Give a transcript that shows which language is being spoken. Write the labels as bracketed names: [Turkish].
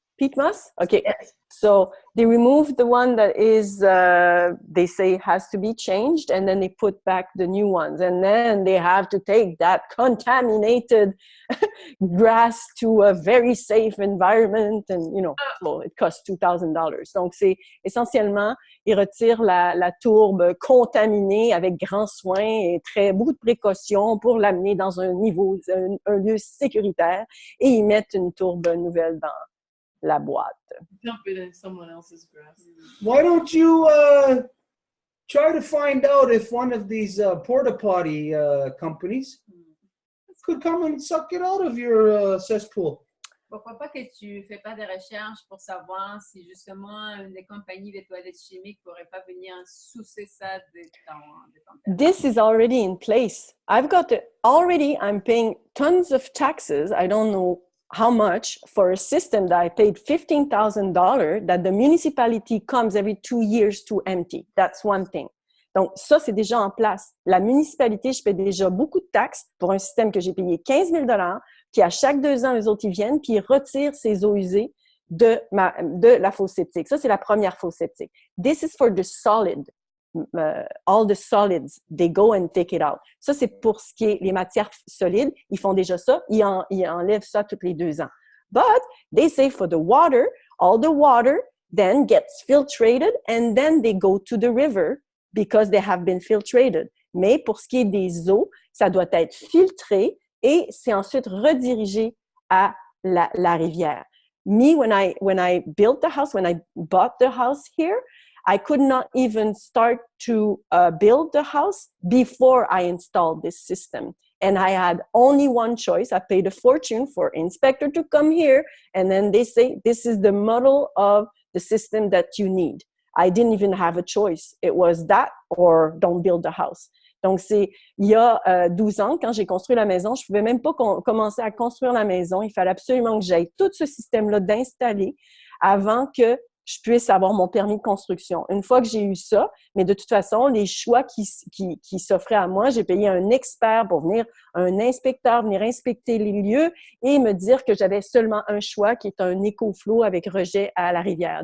[English] Peat moss? Okay. So they remove the one that is, they say has to be changed, and then they put back the new ones. And then they have to take that contaminated grass to a very safe environment. And, you know, so it costs $2,000. [French] Donc, c'est essentiellement, ils retirent la tourbe contaminée avec grand soin et beaucoup de précautions pour l'amener dans un un lieu sécuritaire, et ils mettent une tourbe nouvelle dans la boîte. [English] Dump it in someone else's grass. Why don't you try to find out if one of these porta potty companies could come and suck it out of your cesspool? [French] Pourquoi pas que tu fais pas des recherches pour savoir si justement une des compagnies de toilettes chimiques pourrait pas venir sousser ça de ton [English] This is already in place. I'm paying tons of taxes. I don't know how much for a system that I paid $15,000 that the municipality comes every 2 years to empty. That's one thing. [French] Donc, ça, c'est déjà en place. La municipalité, je paie déjà beaucoup de taxes pour un système que j'ai payé 15 000 $, qui à chaque 2 ans, eux autres, ils viennent, puis ils retirent ces eaux usées de la fosse septique. Ça, c'est la première fosse septique. [English] This is for the solid. All the solids, they go and take it out. [French] Ça, c'est pour ce qui est les matières solides. Ils font déjà ça. Ils enlèvent ça tous les 2 ans. [English] But they say for the water, all the water then gets filtrated and then they go to the river because they have been filtrated. [French] Mais pour ce qui est des eaux, ça doit être filtré et c'est ensuite redirigé à la rivière. [English] Me, when I built the house, when I bought the house here, I could not even start to build the house before I installed this system. And I had only one choice. I paid a fortune for inspector to come here. And then they say, this is the model of the system that you need. I didn't even have a choice. It was that or don't build the house. [French] Donc, il y a 12 ans, quand j'ai construit la maison, je ne pouvais même pas commencer à construire la maison. Il fallait absolument que j'aille tout ce système-là d'installer avant que je puisse avoir mon permis de construction. Une fois que j'ai eu ça, mais de toute façon, les choix qui s'offraient à moi, j'ai payé un expert pour venir, un inspecteur venir inspecter les lieux et me dire que j'avais seulement un choix qui est un EcoFlow avec rejet à la rivière.